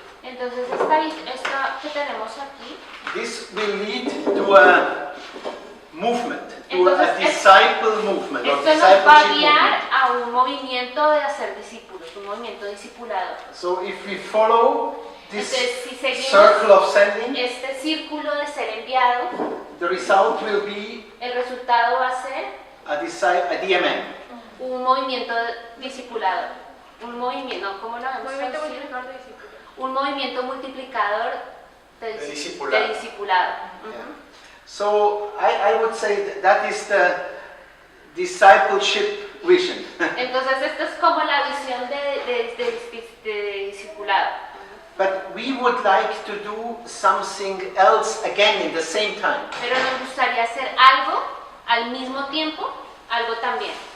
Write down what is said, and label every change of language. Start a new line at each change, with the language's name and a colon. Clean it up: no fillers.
Spanish: Entonces esta que tenemos aquí,
English: this will lead to a movement, to a
Spanish: Entonces,
English: disciple movement or
Spanish: esto nos va a
English: discipleship
Spanish: guiar
English: movement.
Spanish: a un movimiento de hacer discípulos, un movimiento discipulado.
English: So if we follow this
Spanish: Entonces, si seguimos
English: circle of sending,
Spanish: este círculo de ser enviado,
English: the result will be
Spanish: el resultado va a ser
English: a DMM.
Spanish: un movimiento discipulador. Un movimiento, ¿no? ¿Cómo lo vamos a Movimiento decir? multiplicador de discípulos. Un movimiento multiplicador de discipulado. discipulado.
English: Yeah. So I would say that is the discipleship vision.
Spanish: Entonces, esto es como la visión de discipulado.
English: But we would like to do something else again in the same time.
Spanish: Pero nos gustaría hacer algo al mismo tiempo, algo también.